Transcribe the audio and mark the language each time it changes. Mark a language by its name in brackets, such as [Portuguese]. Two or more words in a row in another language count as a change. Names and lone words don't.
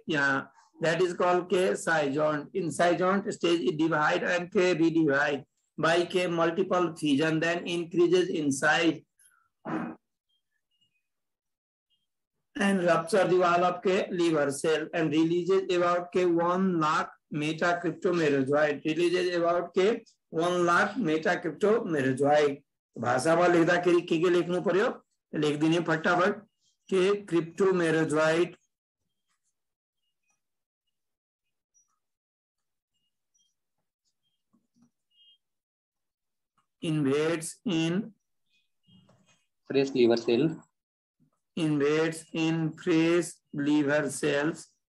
[English] Yeah, that is called cyjoint. In cyjoint stage, it divide and redivide by multiple fission, then increases in size and rupture the wall of liver cell and releases about 1 lakh metacryptomerozoite. Releases about 1 lakh metacryptomerozoite. [Nepali] भाषा में लिखदा के लिखनु पर्यो लिख दिने फटाफट के क्रिप्टोमेरोजॉइट [English] invades in fresh liver cell. Invades in fresh liver cells